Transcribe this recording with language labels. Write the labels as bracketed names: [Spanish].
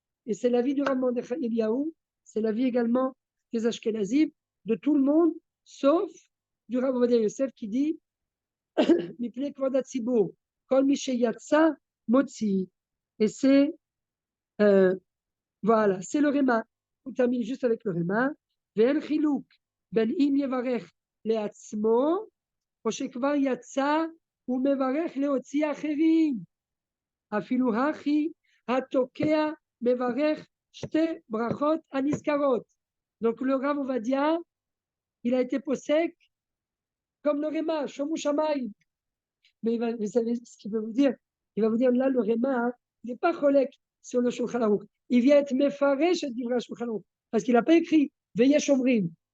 [French] Et c'est l'avis du Rav Mordechai Eliyahu, c'est l'avis également des Ashkenazim, de tout le monde, sauf du Rav Ovadia Yosef qui dit [Hebrew] Mipnei Kvod Hatzibur, Kol Misheyatsa Motzi. [French] Et c'est voilà, c'est le Réma. On termine juste avec le Réma. [Hebrew] Ve'en chiluk ben im yevarech le'atzmo, או שכבר יצא ומברך להוציא אחרים. אפילו הכי התוקע מברך שתי ברכות הנזכרות. [French] Donc le Rav Ovadia, il a été possèque comme le Réma, Shomu Shamayim. Mais vous savez ce qu'il veut vous dire? Il va vous dire là, le Réma, il n'est pas cholek sur le Shulchan Aruch. Il vient être mefaresh et divra Shulchan Aruch. Parce qu'il n'a pas écrit Veyesh Omrim.